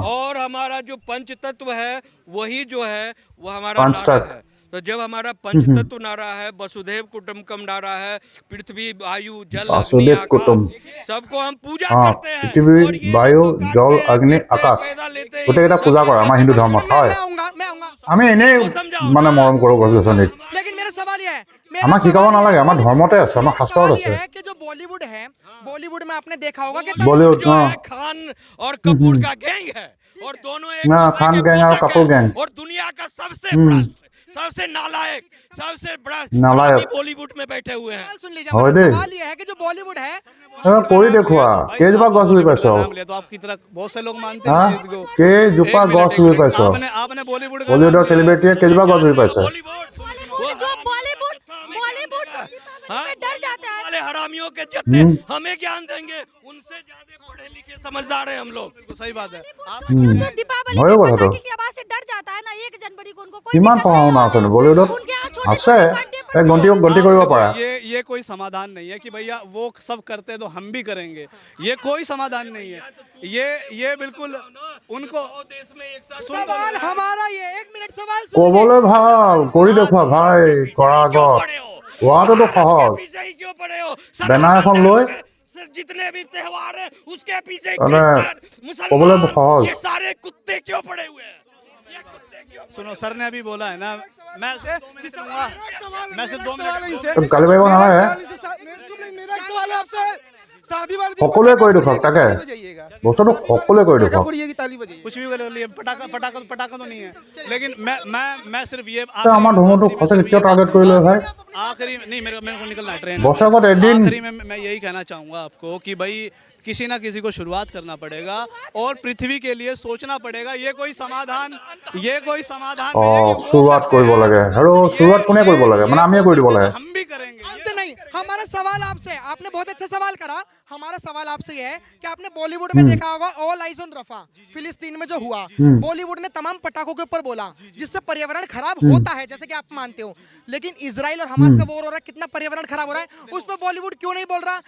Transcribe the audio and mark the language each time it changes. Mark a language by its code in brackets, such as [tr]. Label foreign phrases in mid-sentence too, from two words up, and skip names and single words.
[hi] और हमारा जो पंच तत्व है वही जो है वो हमारा नारा पंचतत्व। है। तो जब हमारा पंच तत्व नारा है, वसुधैव कुटुंबकम नारा है, पृथ्वी वायु जल अग्नि वासुदेव आकाश कुटुंब। सबको हम पूजा हाँ करते हैं। पृथ्वी और ये [as] বায়ু [hi] लोग तो [as] জল [hi] काटते हैं, [as] অগ্নি [hi] पीटते हैं, [as] আকাশ [hi] पैदा लेते हैं, [as] গোটেইকেইটা [hi] सब [as] পূজা কৰে [hi] चीज़ [as] আমাৰ হিন্দু ধৰ্মত হয়। [hi] मैं आऊंगा [as] আমি এনেই [hi] इसको समझाओ [as] মানে [hi] ना। [as] মৰम কৰোঁ গছ গছনিক। [hi] लेकिन मेरा सवाल यह है, [as] আমাক শিকাব নালাগে, আমাৰ ধৰ্মতে আছে, আমাৰ শাস্ত্ৰত [hi] सवाल [as] আছে। [hi] यह है कि जो बॉलीवुड है, बॉलीवुड में आपने देखा होगा कि बॉलीवुड जो हाँ है खान और कपूर का गैंग है और दोनों एक हाँ, दूसरे खान के गैंग और पोषक कपूर हैं। गैंग। और दुनिया का सबसे बड़ा, सबसे नालायक, सबसे बड़ा नालायक। हरामी बॉलीवुड में बैठे हुए हैं। सवाल सुन लीजिए। [as] হয় [hi] हमारा [as] দেই। [hi] सवाल यह है कि जो बॉलीवुड है, [as] কৰি দেখুওৱা কেইজোপা গছ ৰুই পাইছ? [hi] नाम लिया तो आप की तरह बहुत से लोग मानते हैं हाँ इस चीज को। [as] কেইজোপা [hi] एक [as] গছ [hi] मिनट, [as] ৰুই [hi] एक [as] পাইছ? [hi] मिनट। आपने बॉलीवुड का [as] বলিউডৰ [hi] नाम लिया। [as] চেলিব্ৰিটিয়ে কেইজোপা গছ ৰুই পাইছে? [hi] बॉलीवुड में डर जाता है। वाले हरामियों के जत्ते हमें ज्ञान देंगे, उनसे ज्यादा पढ़े लिखे समझदार हैं हम लोग। बिल्कुल सही बात है। आप जो दीपावली भयो के [as] কথাটো। [hi] पटाखे की आवाज से डर जाता है ना, 1 जनवरी को उनको कोई [as] কিমান [hi] दिक्कत [as] পঢ়া [hi] नहीं [as] শুনা [hi] होता। [as] আছে বলিউডত? [hi] उनके यहाँ छोटे [as] আছে [hi] छोटे बर्थडे [as] এই গন্তি কৰিব [hi] देखो, [as] পাৰা। [hi] ये कोई समाधान नहीं है कि भैया वो सब करते हैं तो हम भी करेंगे, ये कोई समाधान नहीं है। ये बिल्कुल उनको देश में एक साथ सवाल हमारा ये, 1 मिनट सवाल सुन लीजिए। [as] ক'বলৈ ভাল কৰি দেখুওৱা ভাই কৰাৰ আগত। কোৱাটোতো সহজ। [hi] पीछे ही क्यों पड़े हो? [as] বেনাৰ এখন লৈ [hi] जितने भी त्योहार हैं उसके पीछे [as] মানে [hi] क्रिश्चियन, [as] ক'বলৈ [hi] मुसलमान, [as] সহজ। [hi] ये सारे कुत्ते क्यों पड़े हुए हैं? ये कुत्ते क्यों? सुनो, सर ने अभी बोला है ना, मैं सिर्फ 2 मिनट दूंगा। मैं सिर्फ 2 मिनट। [as] তোক গালি পাৰিব নালাগে। [hi] मेरा एक सवाल है आपसे, शादी वाले दिन [as] সকলোৱে কৰি দেখুৱাওক তাকে। [hi] ताली बजाइएगा। [as] বস্তুটো সকলোৱে কৰি [hi] पटाखा [as] দেখুৱাওক। [hi] फोड़िएगी, ताली बजाइए। कुछ भी बोलिए, पटाखा तो नहीं है। लेकिन मैं सिर्फ ये [as] তে আমাৰ ধৰ্মটোক সঁচাকৈ কিয় টাৰ্গেট কৰিলে ভাই? [hi] आखिरी नहीं, मेरे को निकलना है ट्रेन। [as] বছৰেকত এদিন [hi] आखिरी में मैं यही कहना चाहूंगा आपको कि भाई किसी ना किसी को शुरुआत करना पड़ेगा और पृथ्वी के लिए सोचना पड़ेगा। ये कोई समाधान नहीं है कि वो [as] শুৰুৱাত [hi] करते [as] কৰিব [hi] हैं। [as] লাগে আৰু শুৰুৱাত কোনে কৰিব লাগে মানে আমিয়ে কৰি দিব লাগে। [hi] हम भी करेंगे। अंत नहीं, हमारा सवाल आपसे, आपने बहुत अच्छा सवाल करा। हमारा सवाल आपसे यह है कि आपने बॉलीवुड में देखा होगा [en] All Eyes on Rafah, [hi] फिलिस्तीन में जो हुआ, बॉलीवुड ने तमाम पटाखों के ऊपर बोला जिससे पर्यावरण खराब होता है, जैसे कि आप मानते हो। लेकिन इजराइल और हमास का वॉर हो रहा है, कितना पर्यावरण खराब हो रहा है, उस पर बॉलीवुड क्यों नहीं बोल रहा?